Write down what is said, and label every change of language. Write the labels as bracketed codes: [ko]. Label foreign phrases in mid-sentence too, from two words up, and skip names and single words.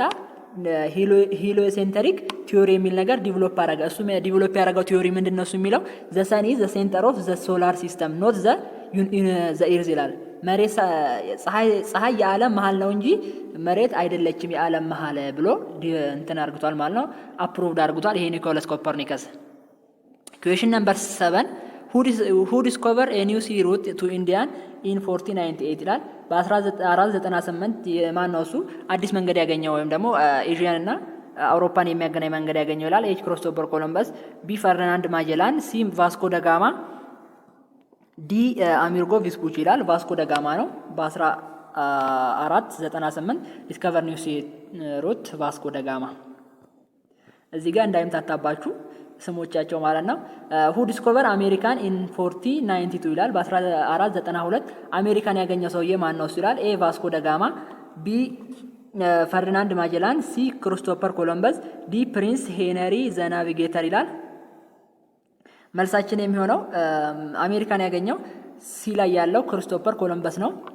[en] heliocentric theory [am] የሚል ነገር ዲቨሎፕ አረገ። እሱ ዲቨሎፕ ያደረገው ቲዮሪ ምንድነው እሱ የሚለው [en] the sun is the center of the solar system not the earth [am] ይላል። መሬት ፀሐይ የዓለም መሀል ነው እንጂ መሬት አይደለችም የዓለም መሀል ብሎ እንትን አርግቷል ማለት ነው። አፕሩቭድ አርግቷል ይሄ ኒኮላስ ኮፐርኒከስ። [en] question number [am] 7 [en] who discovered a new sea route to India in 1498 [am] ይላል። በ1498 የማን ነው እሱ አዲስ መንገድ ያገኘው ወይም ደግሞ ኤዥያን እና አውሮፓን የሚያገናኝ መንገድ ያገኘው ይላል። ኤ ክሪስቶፈር ኮሎምበስ፣ ቢ ፈርዲናንድ ማጀላን፣ ሲ ቫስኮ ደጋማ፣ ዲ አሚርጎ ቪስፑቺ ይላል። ቫስኮ ደጋማ ነው በ1498 [en] discover new sea route [am] ቫስኮ ደጋማ። እዚህ ጋር እንዳይምታታባችሁ ስሞቻቸው ማለት ነው። [en] who discover American in 1492 [am] ይላል። በ1492 አሜሪካን ያገኘው ሰውዬ ማን ነው ይላል። ኤ ቫስኮ ደጋማ፣ ቢ ፈርዲናንድ ማጀላን፣ ሲ ክሪስቶፈር ኮሎምበስ፣ ዲ ፕሪንስ ሄነሪ ዘ ናቪጌተር ይላል። መልሳችን የሚሆነው አሜሪካን ያገኘው ሲ ላይ ያለው ክሪስቶፈር ኮሎምበስ ነው።